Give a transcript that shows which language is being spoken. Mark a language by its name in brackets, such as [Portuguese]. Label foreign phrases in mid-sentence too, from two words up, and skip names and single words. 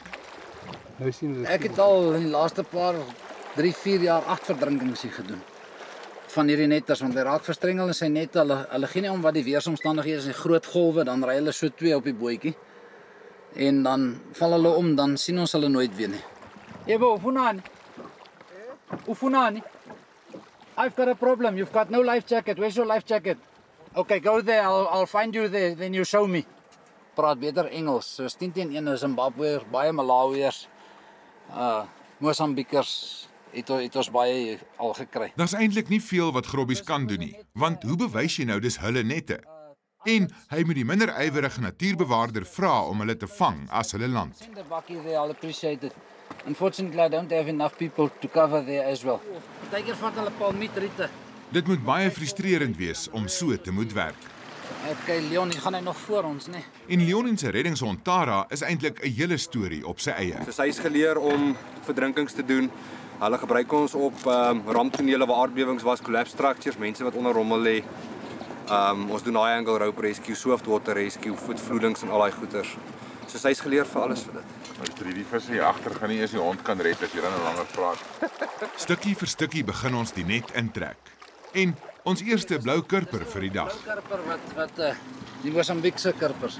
[Afrikaans] Ek het al in die laaste paar 3-4 jaar 8 verdrinkings hier gedoen. Van hierdie netters, want hy raak verstrengel in sy nette. Hulle gee nie om wat die weeromstandighede is, die groot golwe, dan ry hulle so 2 op die bootjie. En dan val hulle om, dan sien ons hulle nooit weer nie. [Xhosa] Ebo, ufunani? Ufunani? [English] I've got a problem. You've got no life jacket. Where's your life jacket? Okay, go there. I'll find you there. Then you show me. [Afrikaans] Praat beter Engels. So 10-1 is Zimbabweërs, baie Malawiërs, Mosambikers. Het ons baie al gekry. Daar's eintlik nie veel wat grobbies kan doen nie, want hoe bewys jy nou dis hulle nette? En hy moet die minder ywerige natuurbewaarder vra om hulle te vang as hulle land. [English] Send the bakkie there, I'll appreciate it. Unfortunately, I don't have enough people to cover there as well. [Afrikaans] Partykeer vat hulle palmietriete. Dit moet baie frustrerend wees om so te moet werk. Okay, Leon, gaan hy nog voor ons, né? En Leon en sy reddingshond Tara is eintlik 'n hele storie op sy eie. So hy is geleer om verdrinkings te doen. Hulle gebruik ons op ramptonele waar aardbewings was, [English] collapse structures, [Afrikaans] mense wat onder rommel lê. Ons doen [English] high angle rope rescue, soft water rescue, [Afrikaans] voetvloedings en al daai goeters. So hy is geleer vir alles vir dit. Nou die vis hier agter gaan nie eens die hond kan red as jy dan langer praat. Stukkie vir stukkie begin ons die net intrek. En ons eerste blou kurper vir die dag. Kurper wat die Mosambikse kurpers.